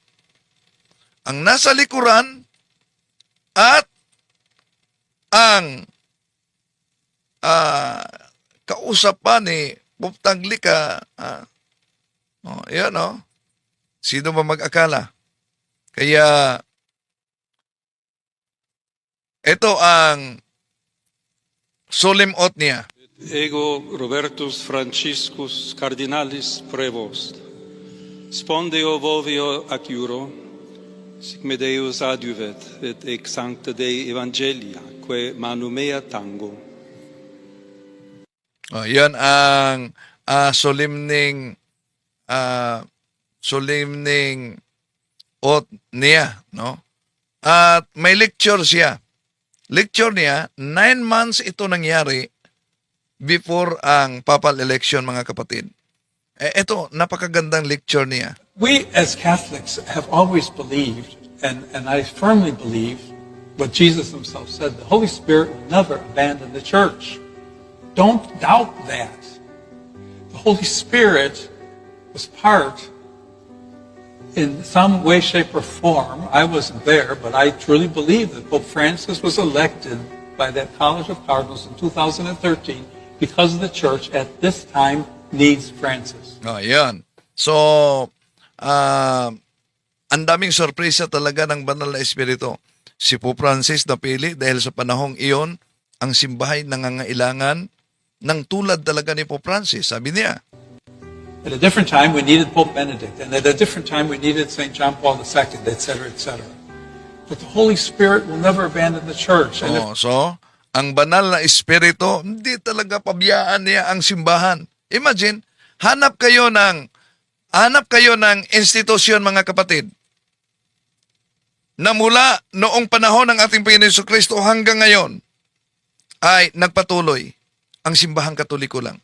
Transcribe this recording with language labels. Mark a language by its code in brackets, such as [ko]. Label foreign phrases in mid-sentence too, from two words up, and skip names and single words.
[tl] Ang nasa likuran at ang kausap pa ni Pope Taglika. Yan Sino ba mag-akala? Kaya, ito ang [en] solemn oath [tl] niya. [la] Ego Robertus Franciscus Cardinalis Prevost. Spondeo vovio ac iuro, sic me Deus adiuvet, et ex sancta Dei Evangelia, que manum mea tango. [tl] Yan ang [en] solemning oath [tl] niya, no? At may lecture siya. Lecture niya, 9 months ito nangyari before ang [en] papal election, [tl] mga kapatid. Ito, napakagandang lecture niya. [en] We as Catholics have always believed, and I firmly believe what Jesus himself said, the Holy Spirit will never abandon the church. Don't doubt that. The Holy Spirit was part, in some way, shape, or form. I wasn't there, but I truly believe that Pope Francis was elected by that College of Cardinals in 2013 because the church at this time needs Francis. [tl] Yan. So, ang daming sorpresa talaga ng banal na espiritu. Si Pope Francis napili dahil sa panahong iyon, ang simbahay nangangailangan ng tulad talaga ni Pope Francis. Sabi niya, [en] At a different time, we needed Pope Benedict, and at a different time, we needed St. John Paul II, etc., etc. But the Holy Spirit will never abandon the church. And if [tl] so, ang banal na espiritu, hindi talaga pabiyaan niya ang simbahan. Imagine, hanap kayo ng institusyon, mga kapatid, na mula noong panahon ng ating Panginoon Jesucristo hanggang ngayon ay nagpatuloy ang simbahang Katoliko lang.